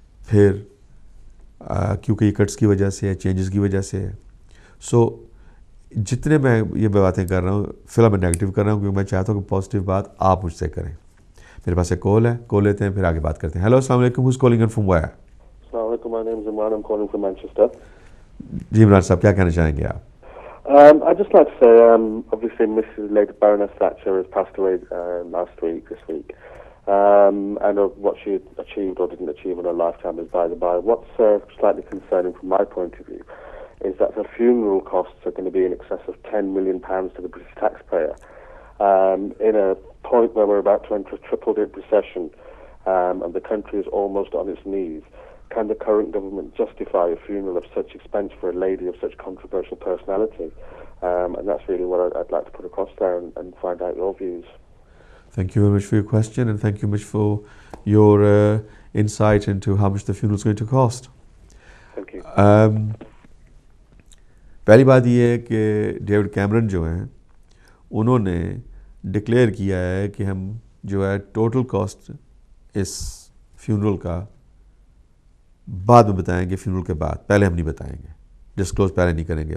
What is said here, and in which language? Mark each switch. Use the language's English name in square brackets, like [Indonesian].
[Urdu] پھر کیونکہ یہ کٹس کی وجہ سے ہے, چینجز کی وجہ سے ہے. سو جتنے میں یہ باتیں کر رہا ہوں فی الحال میں نیگیٹو کر رہا ہوں کیونکہ میں چاہتا ہوں کہ پازیٹیو بات آپ مجھ سے کریں. میرے پاس ایک کال ہے, کال لیتے ہیں پھر آگے بات کرتے ہیں. [English] Hello, السلام علیکم. Who's calling in from where? السلام علیکم, my name is Imran, I'm calling from Manchester. [Urdu] جی عمران صاحب, کیا کہنا چاہیں گے آپ؟ [English] I'd just like to say, obviously Mrs. Lady Baroness Thatcher has passed away this week. And what she achieved or didn't achieve in her lifetime is by the by. What's slightly concerning from my point of view is that her funeral costs are going to be in excess of £10 million to the British taxpayer. In a point where we're about to enter a triple-dip recession, and the country is almost on its knees, can the current government justify a funeral of such expense for a lady of such controversial personality? And that's really what I'd like to put across there and find out your views. Thank you very much for your question, and thank you much for your insight into how much the funeral is going to cost. Thank you. [Urdu] پہلی بات یہ ہے کہ David کیمرن جو ہیں انہوں نے declare کیا ہے کہ ہم جو ہے ٹوٹل کاسٹ اس فیونرل کا بعد میں بتائیں گے, فیونرل کے بعد, پہلے ہم نہیں بتائیں گے, ڈسکلوز پہلے نہیں کریں گے.